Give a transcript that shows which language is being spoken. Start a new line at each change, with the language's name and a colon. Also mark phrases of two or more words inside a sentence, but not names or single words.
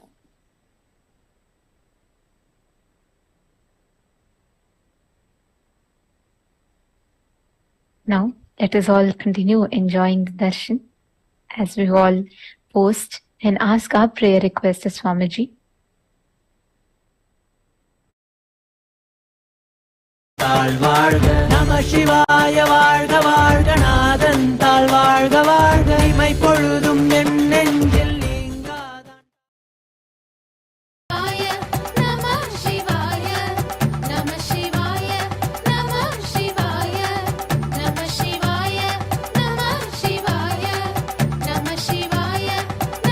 English: Now, let us all continue enjoying the darshan as we all post and ask our prayer request to Swamiji.
Tamil: தாழ்வாழ்க நம சிவாய வாழ்க வாழ்க நாதன் தாழ்வாழ்க வாழ்க இமை பொழுதும் என் நெஞ்சில் நீங்காதான்.
Sanskrit: नमः शिवाय, नमः शिवाय, नमः शिवाय, नमः शिवाय, नमः शिवाय, नमः शिवाय,